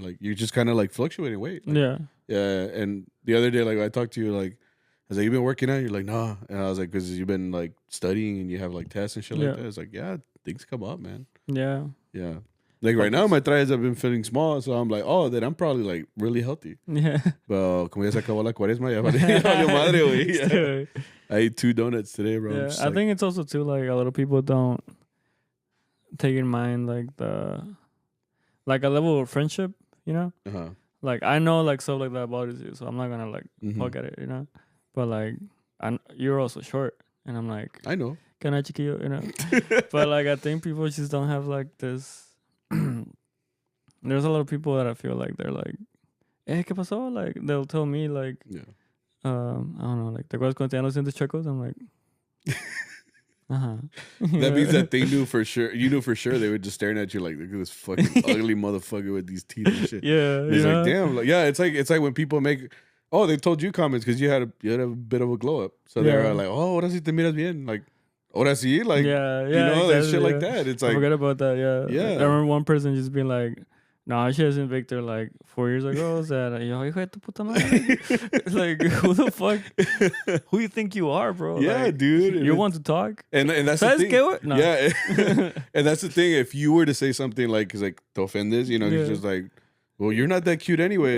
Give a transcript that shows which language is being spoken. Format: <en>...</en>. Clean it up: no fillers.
<en>Like you're just kind of like fluctuating weight. Like, yeah. And the other day, like I talked to you, like I was like, you've been working out? You're like, nah. And I was like, because you've been like studying and you have like tests and shit like that. It's like, yeah, things come up, man. Yeah. Yeah. Like right now, my trajes have been feeling small, so I'm like, oh, then I'm probably like really healthy. Yeah.</en> <es>But como ya se acabó la cuaresma, ya valió madre, güey.</es> <en>I ate 2 donuts today, bro. Yeah. I think it's also too like a lot of people don't take in mind like a level of friendship, you know? Uh-huh. Like I know like stuff like that bothers you, so I'm not gonna like poke at it, you know? But like you're also short, and I'm like, I know. Can I chiquillo, you know? But like I think people just don't have like this. There's a lot of people that I feel like they're like,</en> <es>¿qué pasó?</es> <en>Like they'll tell me like, I don't know, like</en> <es>¿te acuerdas cuando te dan los dientes chuecos?</es> <en>I'm like, That means that they knew for sure. You knew for sure they were just staring at you like, look at this fucking ugly motherfucker with these teeth and shit. Yeah, it's like damn, like it's like when people make. Oh, they told you comments because you had a bit of a glow up, so they're like, oh,</en> <es>ahora sí te miras bien,</es> <en>like.</en> <es>Ahora sí,</es> <en>like, you know, exactly, like shit like that. It's like, I forgot about that, yeah. I remember one person just being like, no, she hasn't Victor like 4 years ago.</en> <es>Said, yo, hijo de tu puta madre.</es> <en>Like, who the fuck? Who you think you are, bro? Yeah, like, dude. You want to talk? And that's the thing. No. Yeah. And that's the thing. If you were to say something like, cause like,</en> <es>te ofendes,</es> <en>you know, you're just like, well, you're not that cute anyway.</en>